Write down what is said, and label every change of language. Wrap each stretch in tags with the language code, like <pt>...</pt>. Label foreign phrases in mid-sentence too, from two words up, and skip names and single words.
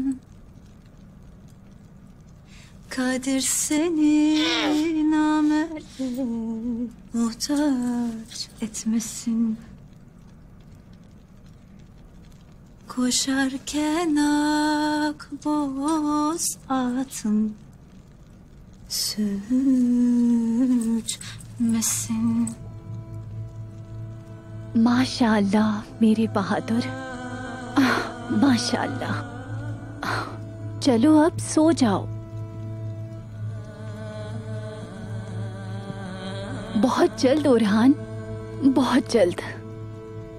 <tr>Kadir seni namerde muhtaç etmesin. Koşarken ak boz atın sürçmesin.</tr> <hi>माशाअल्लाह मेरे बहादुर, माशाअल्लाह। चलो अब सो जाओ। बहुत जल्द ओरहान, बहुत जल्द।</hi>